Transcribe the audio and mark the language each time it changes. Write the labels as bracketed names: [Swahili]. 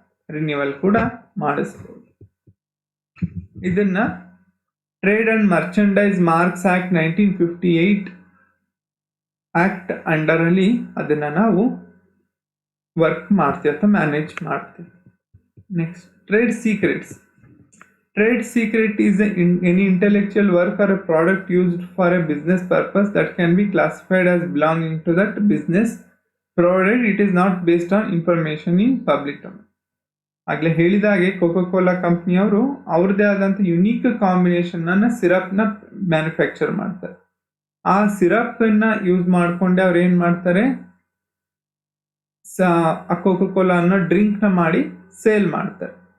[Kannada] Renewal ಕೂಡ ಮಾಡಿಸ್ಬೋದು. ಇದನ್ನ trade and merchandise marks act 1958 act under ಅಲ್ಲಿ ಅದನ್ನ ನಾವು ವರ್ಕ್ ಮಾಡ್ತೀವಿ ಅಥವಾ ಮ್ಯಾನೇಜ್ ಮಾಡ್ತೀವಿ. [English] Next, trade secrets. Trade secret is any intellectual work or a product used for a business purpose that can be classified as belonging to that business, provided it is not based on information in public domain. [Kannada] ಆಗಲೇ ಹೇಳಿದಾಗೆ Coca-Cola ಕಂಪ್ನಿಯವರು ಅವ್ರದ್ದೇ ಆದಂಥ unique combination ಅನ್ನ ಸಿರಪ್ನ manufacture ಮಾಡ್ತಾರೆ. ಆ syrup ಅನ್ನ use ಮಾಡ್ಕೊಂಡೆ ಅವ್ರು ಏನ್ ಮಾಡ್ತಾರೆ, ಆ ಕೋಕಾ-ಕೋಲಾ ಅನ್ನೋ ಡ್ರಿಂಕ್ ನ ಮಾಡಿ ಸೇಲ್ ಮಾಡ್ತಾರೆ.